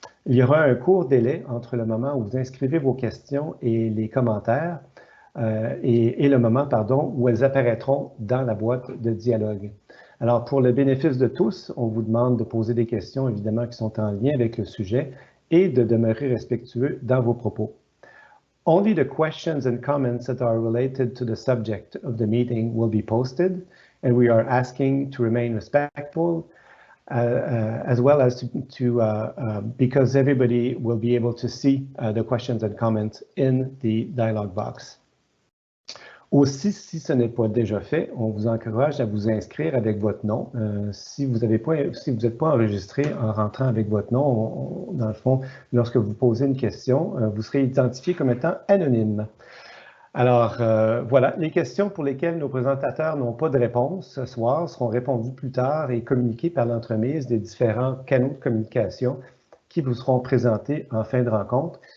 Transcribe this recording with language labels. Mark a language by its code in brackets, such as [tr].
[fr] Il y aura un court délai entre le moment où vous inscrivez vos questions et les commentaires et le moment, où elles apparaîtront dans la boîte de dialogue. Alors, pour le bénéfice de tous, on vous demande de poser des questions, évidemment, qui sont en lien avec le sujet et de demeurer respectueux dans vos propos. [en] Only the questions and comments that are related to the subject of the meeting will be posted, and we are asking to remain respectful, as well as because everybody will be able to see the questions and comments in the dialog box. [fr] Aussi, si ce n'est pas déjà fait, on vous encourage à vous inscrire avec votre nom. Si vous n'êtes pas enregistré en rentrant avec votre nom, dans le fond, lorsque vous posez une question, vous serez identifié comme étant anonyme. Alors, voilà, les questions pour lesquelles nos présentateurs n'ont pas de réponse ce soir seront répondues plus tard et communiquées par l'entremise des différents canaux de communication qui vous seront présentés en fin de rencontre.